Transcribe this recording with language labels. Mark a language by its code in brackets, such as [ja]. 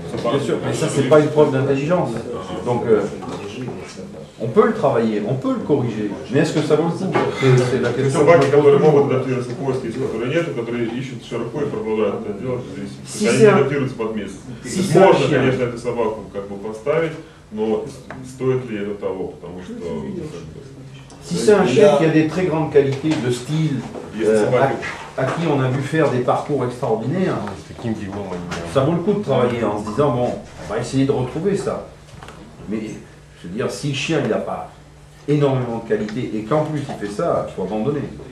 [fr] Bien sûr, mais ça, c'est pas une preuve d'intelligence. Donc, on peut le travailler, on peut le corriger. Mais est-ce que ça vaut le coup? C'est la question. [ru] Собаки, которые могут адаптироваться к поиску, есть которые нет, которые ищут широко и продолжают это делать, они не адаптируются под место. Можно, конечно, эту собаку как бы поставить, но стоит ли это того, потому что... [fr] Si c'est un chien qui a des très grandes qualités de style, à qui on a vu faire des parcours extraordinaires, ça vaut le coup de travailler en se disant, bon, on va essayer de retrouver ça. Mais, je veux dire, si le chien il n'a pas énormément de qualité et qu'en plus il fait ça, il faut abandonner.